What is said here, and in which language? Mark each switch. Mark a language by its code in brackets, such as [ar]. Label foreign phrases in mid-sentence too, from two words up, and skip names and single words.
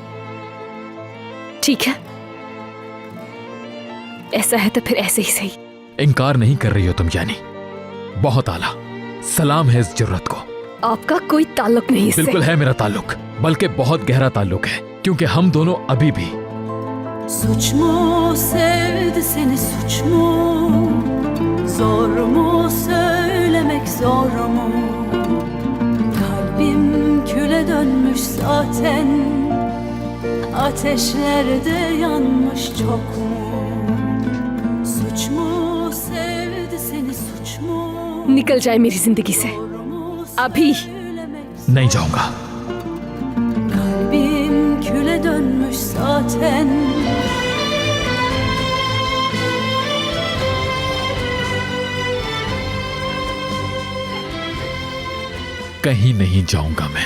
[hi] ठीक है, ऐसा है तो फिर ऐसे ही सही। इनकार नहीं कर रही हो तुम यानी? बहुत आला, सलाम है इस जुर्रत को। आपका कोई ताल्लुक नहीं इससे। बिल्कुल है मेरा ताल्लुक, बल्कि बहुत गहरा ताल्लुक है, क्योंकि हम दोनों अभी भी। [tr] Suç mu sevdi seni suç mu? Zor mu söylemek zor mu? Kalbim küle dönmüş zaten. Ateşlerde yanmış çok mu? Suç mu sevdi seni suç mu? [hi] निकल जाए मेरी जिंदगी से अभी। नहीं जाऊंगा। [tr] Kalbim küle dönmüş zaten. [hi] कहीं नहीं जाऊंगा मैं।